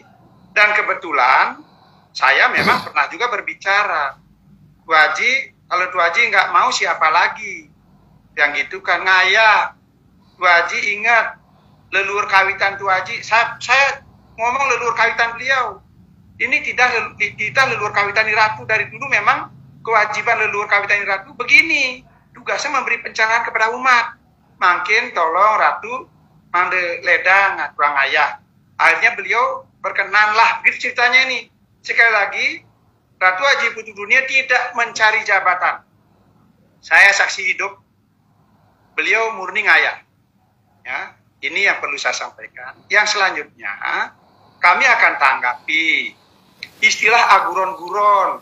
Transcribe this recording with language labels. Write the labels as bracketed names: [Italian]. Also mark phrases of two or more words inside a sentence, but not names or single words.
[Indonesian] Dan kebetulan saya memang pernah juga berbicara. Tu Haji, kalau Tu Haji nggak mau siapa lagi? Yang gitu kan, ngaya. Tu Haji ingat leluhur kawitan Tu Haji. Saya ngomong leluhur kawitan beliau. Ini tidak leluhur kawitan Ratu. Dari dulu memang kewajiban leluhur kawitan Ratu begini. Tugasnya memberi pencerahan kepada umat. Makin tolong Ratu [Balinese] mande ledang [Indonesian] kurang ayah. Akhirnya beliau berkenanlah. Begitu ceritanya ini. Sekali lagi, Ratu Haji Putu Dunia tidak mencari jabatan. Saya saksi hidup. Beliau murni ngayah. Ya, ini yang perlu saya sampaikan. Yang selanjutnya, kami akan tanggapi istilah aguron-guron.